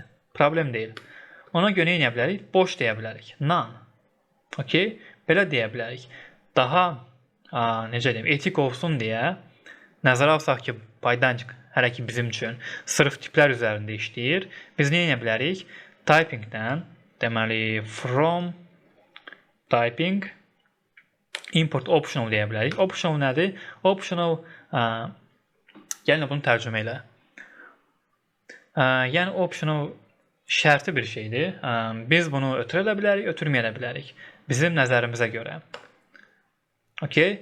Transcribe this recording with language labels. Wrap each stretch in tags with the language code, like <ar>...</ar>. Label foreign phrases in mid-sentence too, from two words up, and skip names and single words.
<az>Problem deyil. Ona görə nə edə bilərik? Boş deyə bilərik.</az> <en>None. Okay?</en> <az>belə deyə bilərik. Daha necə deyim, etik olsun deyə nəzərə alsaq ki, Pydantic hələ ki bizim üçün sırf tiplər üzərində işləyir. Biz nə edə bilərik? Typingdən, deməli</az> <en>from typing import optional</en> <az>deyə bilərik. Optional nədir? Optional gəlin bunu tərcümə elə. Yəni optional şərti bir şeydir. Biz bunu ötürə də bilərik, ötürməyə də bilərik. Bizim nəzərimizə görə. Okay?</az>